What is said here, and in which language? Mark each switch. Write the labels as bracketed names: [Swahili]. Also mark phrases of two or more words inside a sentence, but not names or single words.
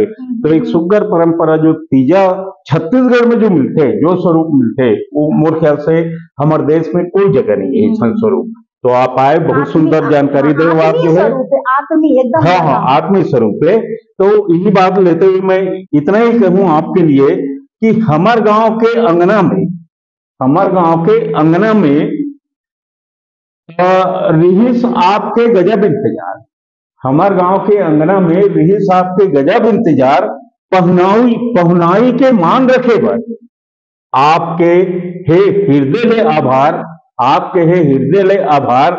[Chhattisgarhi] तो एक सुग्घर परंपरा जो तीजा छत्तीसगढ़ में जो मिलते जो स्वरूप मिलते वो मोर ख्याल से हमारे देश में कोई जगह नहीं है ऐसा स्वरूप। तो आप आए, बहुत सुंदर जानकारी दे आप जो है। आत्मीय एकदम हाँ हाँ आत्मीय स्वरूप है। तो यही बात लेते हुए मैं इतना ही कहूँ आपके लिए कि हमारे गांव के अंगना में, हमारे गांव के अंगना में रिहिस आपके गजब इंतजार, हमारे गांव के अंगना में रिहिस आपके गजब इंतजार, पहनाई पहनाई के मान रखे बर आपके हे हृदय ले आभार, आपके हे हृदय ले आभार।